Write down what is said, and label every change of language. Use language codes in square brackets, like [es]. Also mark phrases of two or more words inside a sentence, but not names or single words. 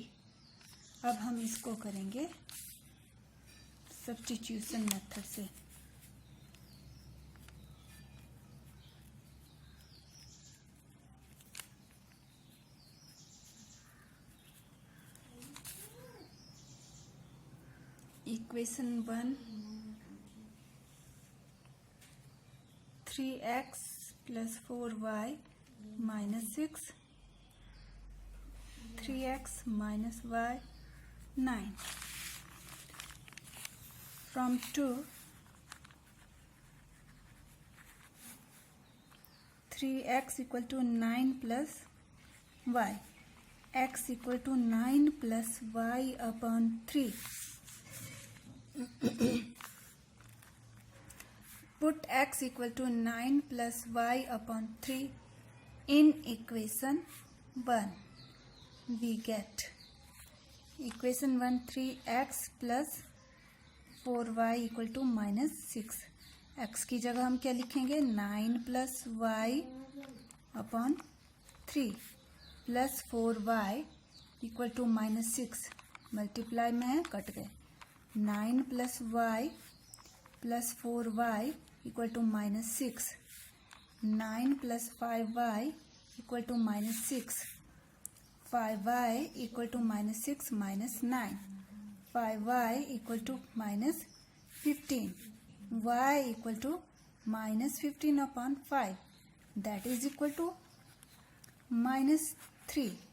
[hi] अब हम इसको करेंगे सब्स्टिट्यूशन मेथड से। इक्वेशन 1, 3x + 4y - 6, 3x - y 9। [en] From 2, 3x = 9 + y, x = 9 + y/3। Put x = 9 + y/3 in equation 1। We get equation 1, 3x + 4y = -6। [hi] x की जगह हम क्या लिखेंगे, 9 + y/3 + 4y = -6, मल्टीप्लाई में है, कट गए, 9 + y + 4y = -6, 9 + 5y = -6, 5y = -6 - 9, 5y = -15, y = -15/5, [en] that is equal to -3।